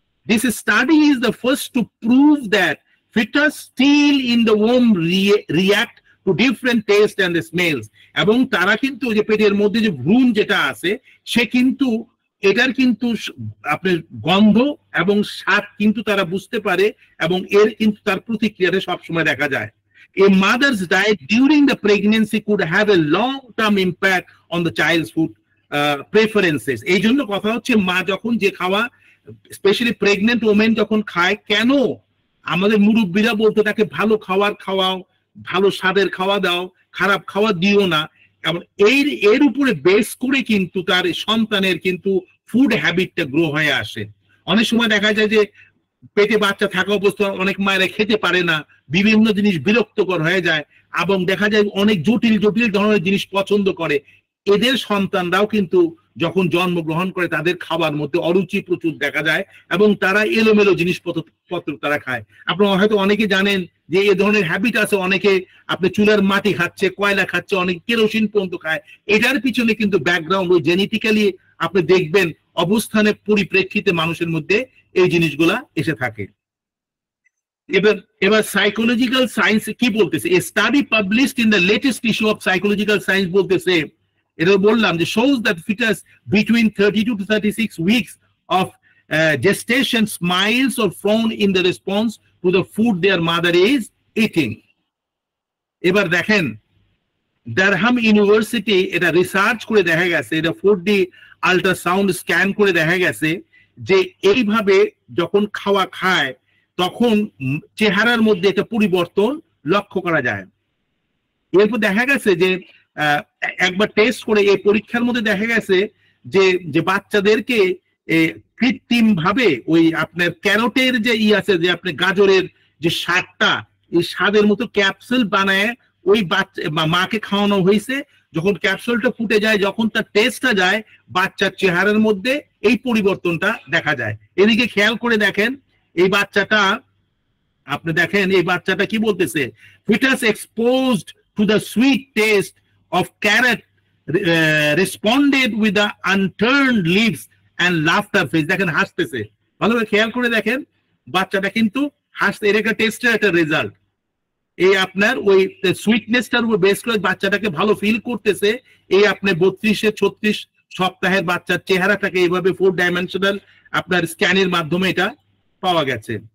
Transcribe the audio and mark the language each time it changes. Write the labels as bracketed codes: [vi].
[en] This study is the first to prove that fetus still in the womb react to different taste and the smells, [bn] এবং তারা কিন্তু যে পেটের মধ্যে যে ভ্রূণ যেটা আছে সে কিন্তু এটার কিন্তু আপনার গন্ধ এবং স্বাদ কিন্তু তারা বুঝতে পারে এবং এর কিন্তু তার প্রতিক্রিয়াটা সবসময় দেখা যায়। [en] A mother's diet during the pregnancy could have a long-term impact on the child's food preferences. [bn] এই জন্য কথা হচ্ছে মা যখন যে খাওয়া, স্পেশালি প্রেগনেন্ট ওমেন যখন খায়, কেন আমাদের মুরব্বীরা বলতে তাকে ভালো খাবার খাওয়াও, ভালো স্বাদের খাওয়া দাও, খারাপ খাওয়া দিও না, এবং এর উপরে বেস করে কিন্তু তার সন্তানের কিন্তু ফুড হ্যাবিটটা গ্রো হয়ে আসে। অনেক সময় দেখা যায় যে পেটে বাচ্চা থাকা অবস্থায় অনেক মায়েরা খেতে পারে না, বিভিন্ন জিনিস বিরক্তকর হয়ে যায় এবং দেখা যায় অনেক জটিল জটিল ধরনের জিনিস পছন্দ করে। এদের সন্তানরাও কিন্তু যখন জন্মগ্রহণ করে তাদের খাবার মধ্যে অরুচি প্রচুর দেখা যায় এবং তারা এলোমেলো জিনিসপত্র তারা খায়। আপনারা হয়তো অনেকে জানেন যে এই ধরনের হ্যাবিট আছে, অনেকে আপনি চুলার মাটি খাচ্ছে, কয়লা খাচ্ছে, অনেক কেরোসিন পর্যন্ত খায়। এটার পিছনে কিন্তু ব্যাকগ্রাউন্ড ও জেনেটিক্যালি আপনি দেখবেন অবস্থানের পরিপ্রেক্ষিতে মানুষের মধ্যে এই জিনিসগুলা এসে থাকে। এবার সাইকোলজিক্যাল সায়েন্স কি বলতেছে? [en] a study published in the latest issue of psychological science [bn] বলতেছে, এটা বললাম যে [en] shows that fetus between 32 to 36 weeks of gestation smiles or frown in the response to the food their mother is eating. [bn] এবার দেখেন Durham university এটা research করে দেখা গেছে, এটা 4D আল্ট্রাসাউন্ড স্ক্যান করে দেখা গেছে যে এইভাবে যখন খাওয়া খায় তখন চেহারার মধ্যে একটা পরিবর্তন লক্ষ্য করা যায়। এরপর দেখা গেছে যে একবার টেস্ট করে এই পরীক্ষার মধ্যে দেখা গেছে যে বাচ্চাদেরকে কৃত্রিম ভাবে ওই আপনার ক্যারোটের যে আছে যে আপনার গাজরের যে স্বাদটা, এই স্বাদের মতো ক্যাপসুল বানায় ওই মাকে খাওয়ানো হয়েছে। যখন ক্যাপসুলটা ফুটে যায়, যখন তার টেস্টটা যায়, বাচ্চার চেহারার মধ্যে এই পরিবর্তনটা দেখা যায়। এদিকে খেয়াল করে দেখেন এই বাচ্চাটা, আপনি দেখেন এই বাচ্চাটা কি বলতেছে, [en] fetus exposed to the sweet taste of carrot responded with the unturned lips and laughter face. [bn] দেখেন হাসতেছে, ভালোভাবে খেয়াল করে দেখেন বাচ্চাটা কিন্তু হাসতে, এর একটা টেস্টের একটা রেজাল্ট। এই আপনার ওই সুইটনেসটার উপর বেস করে বাচ্চাটাকে ভালো ফিল করতেছে। এই আপনার 32-36 সপ্তাহের বাচ্চার চেহারাটাকে এইভাবে 4 ডাইমেনশনাল আপনার স্ক্যানের মাধ্যমে এটা পাওয়া গেছে।